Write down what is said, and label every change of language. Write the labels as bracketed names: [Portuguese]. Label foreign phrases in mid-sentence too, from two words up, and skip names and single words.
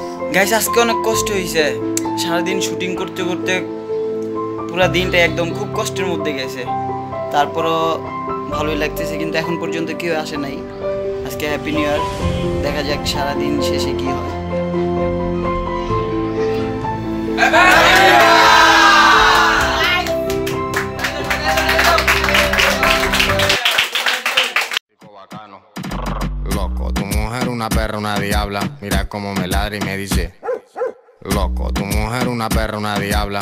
[Bangla] গাইস আজকে অনেক কষ্ট হয়েছে, সারাদিন শুটিং করতে করতে পুরো দিনটা একদম খুব কষ্টের মধ্যে গেছে। তারপরও ভালোই লাগতেছে, কিন্তু এখন পর্যন্ত কেউ আসে নাই। আজকে [English] happy new year, [Bangla] দেখা যাক সারাদিন শেষে কি হয়। [Spanish] Loco, tu mujer una perra, una diabla. Mira cómo me ladra y me dice. Loco, tu mujer una perra, una diabla.